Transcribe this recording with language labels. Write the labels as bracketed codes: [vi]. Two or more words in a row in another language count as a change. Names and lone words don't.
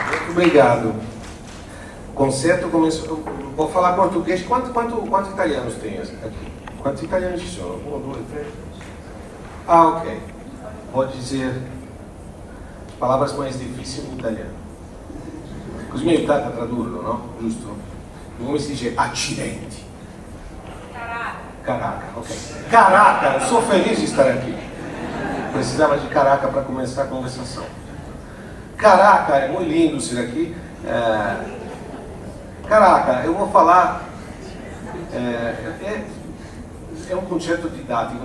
[pt] Obrigado. O concerto começou... Vou falar português. Quantos italianos tem aqui? [it] Quantos italianos ci sono? 1, 2, 3? Ah, ok. [pt] Vou dizer palavras mais difíceis em italiano. [it] Così mi aiutate a tradurlo, no? Giusto? Come si dice accidenti? [pt] Caraca, ok. Caraca, eu sou feliz de estar aqui. Precisava de caraca para começar a conversação. Caraca, é muito lindo isso daqui. Caraca, eu vou falar. É um concerto didático.